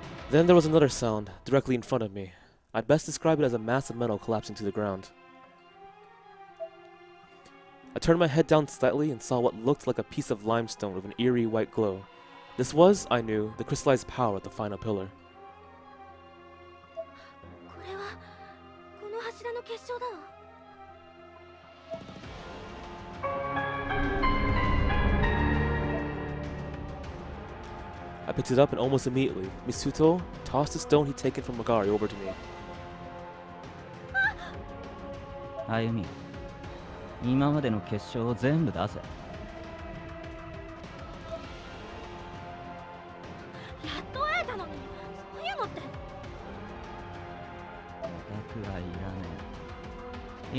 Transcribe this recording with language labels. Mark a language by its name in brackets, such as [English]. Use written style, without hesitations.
[English] Then there was another sound, directly in front of me. I'd best describe it as a mass of metal collapsing to the ground. I turned my head down slightly and saw what looked like a piece of limestone with an eerie white glow. This was, I knew, the crystallized power of the final pillar. [Japanese] これはこの柱の結晶だわ [English] I picked it up and almost immediately, Misuto tossed the stone he'd taken from Magari over to me. [Japanese] 歩み、今までの結晶を全部出せ。やっと会えたのに、そういうのって。オタクはいらねえ。